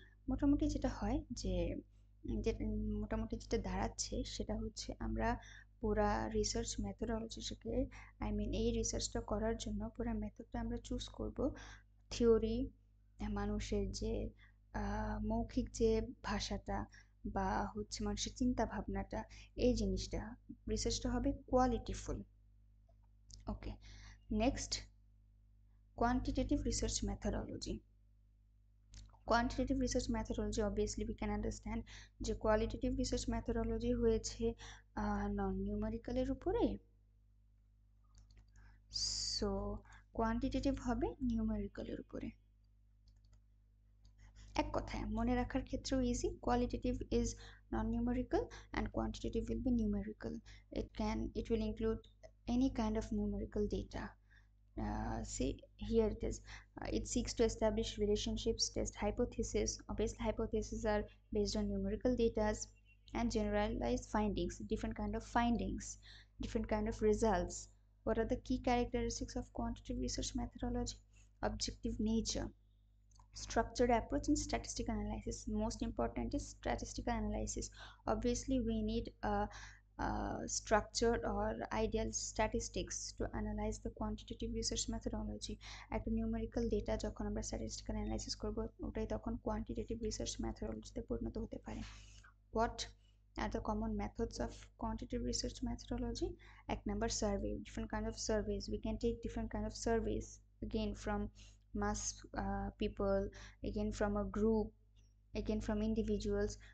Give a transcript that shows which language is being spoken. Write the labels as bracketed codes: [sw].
[bn] মোটামুটি যেটা হয় যে মোটামুটি যেটা দাঁড়াচ্ছে সেটা হচ্ছে আমরা পুরা রিসার্চ মেথোডোলজিটাকে, এই রিসার্চটা করার জন্য পুরা মেথডটা আমরা চুজ করব। থিওরি, মানুষের যে মৌখিক যে ভাষাটা বা হচ্ছে মানুষের চিন্তা ভাবনাটা, এই জিনিসটা রিসার্চটা হবে কোয়ালিটিফুল। [en] Okay, next quantitative research methodology. Quantitative research methodology, obviously we can understand [bn] যে qualitative research methodology হয়েছে নন নিউমেরিক্যালের উপরে, সো কোয়ান্টিটেটিভ হবে নিউমেরিক্যালের উপরে। এক কথায় মনে রাখার ক্ষেত্রেও easy, qualitative is non numerical [en] and quantitative will be numerical. It will include any kind of numerical data. See, here it is. It seeks to establish relationships, test hypotheses. Obviously hypotheses are based on numerical data, and generalize findings, different kind of findings, different kind of results. What are the key characteristics of quantitative research methodology? Objective nature, structured approach, and statistical analysis. Most important is statistical analysis. Obviously we need a structured or ideal statistics to analyze the quantitative research methodology. [bn] একটা numerical data যখন আমরা statistical analysis করব, ওটাই তখন quantitative research মেথোডোলজিতে পরিণত হতে পারে। What [en] are the common methods of quantitative research methodology. এক number survey, different kind of surveys. We can take different kind of surveys again from mass people, again from a group, again from individuals.